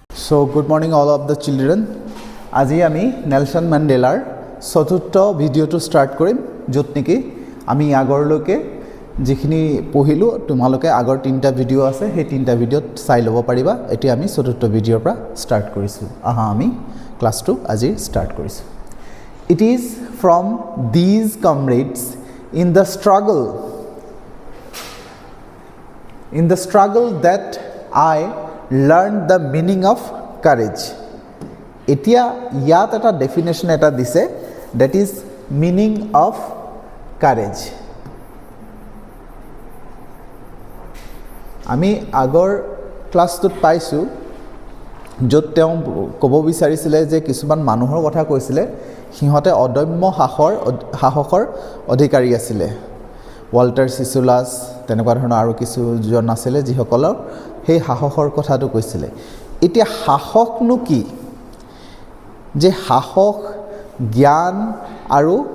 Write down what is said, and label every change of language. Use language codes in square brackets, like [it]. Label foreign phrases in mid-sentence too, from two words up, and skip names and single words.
[en] So good morning all of the children. [as] আজি আমি নেলসন মেণ্ডেলাৰ চতুৰ্থ ভিডিঅ'টো ষ্টাৰ্ট কৰিম য'ত নেকি আমি আগৰলৈকে যিখিনি পঢ়িলোঁ তোমালোকে আগৰ তিনিটা ভিডিঅ' আছে সেই তিনিটা ভিডিঅ'ত চাই ল'ব পাৰিবা এতিয়া আমি চতুৰ্থ ভিডিঅ'ৰ পৰা ষ্টাৰ্ট কৰিছোঁ আহা আমি ক্লাছটো আজি ষ্টাৰ্ট কৰিছোঁ [en] It is from these comrades in the struggle that I learned the meaning of courage. [as] এতিয়া ইয়াত এটা ডেফিনেশ্যন এটা দিছে [en] that is meaning of courage. [as] আমি আগৰ ক্লাছটোত পাইছোঁ য'ত তেওঁ ক'ব বিচাৰিছিলে যে কিছুমান মানুহৰ কথা কৈছিলে সিহঁতে অদম্য সাহসৰ অধিকাৰী আছিলে ৱাল্টাৰ চিচুলাছ তেনেকুৱা ধৰণৰ আৰু কিছুজন আছিলে যিসকলৰ সেই সাহসৰ কথাটো কৈছিলে এতিয়া সাহসনো কি যে সাহস জ্ঞান আৰু